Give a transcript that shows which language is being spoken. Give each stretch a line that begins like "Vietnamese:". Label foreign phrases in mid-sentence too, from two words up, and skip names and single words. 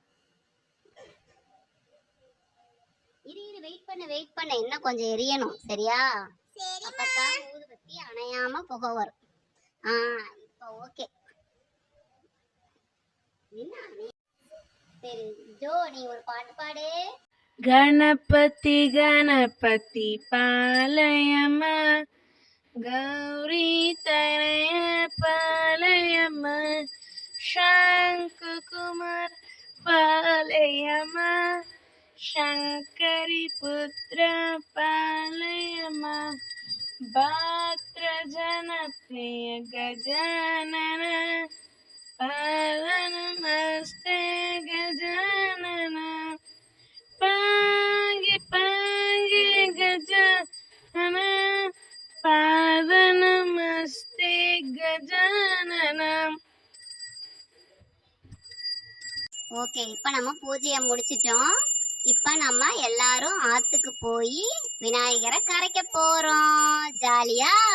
Tamil: இரு வெயிட் பண்ண இன்னும் கொஞ்சம் எரியணும். சரியா? அப்பதான் ஊதுபத்தி அணையாம புகை வரும். இப்ப ஓகே. சரி ஜோ, நீ ஒரு பாட்டு பாடு.
Sanskrit: गणपति गणपति पालयम गौरी तनय पालयम शंख कुमार पालयम शंकरी पुत्र पालयम भद्र जनप्रिय गजानन पालनमस्ते गजानन पांगे पांगे गजानन पादनमस्ते गजानन.
Tamil: ஓகே, இப்ப நம்ம பூஜையை முடிச்சிட்டோம். இப்ப நம்ம எல்லாரும் ஆத்துக்கு போய் விநாயகரை கரைக்க போறோம். ஜாலியா?